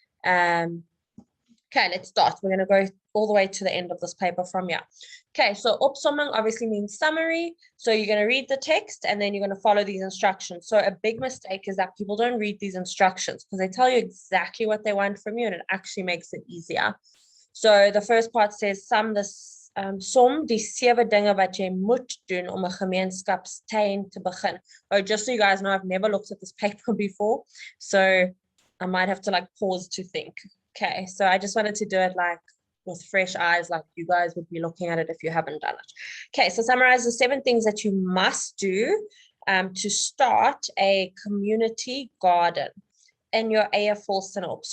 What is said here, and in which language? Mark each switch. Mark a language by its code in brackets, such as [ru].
[en] Okay, let's start. We're going to go all the way to the end of this paper from here. Okay, so Opsomming obviously means summary. So you're going to read the text, and then you're going to follow these instructions. So a big mistake is that people don't read these instructions, because they tell you exactly what they want from you, and it actually makes it easier. So the first part says, [af] som die 7 dinge wat jy moet doen om 'n gemeenskapstuin te begin. [en] Oh, just so you guys know, I've never looked at this paper before, so I might have to like pause to think. Okay, so I just wanted to do it like with fresh eyes, like you guys would be looking at it if you haven't done it. Okay, so summarize the 7 things that you must do to start a community garden in your [af] eie volsinne op.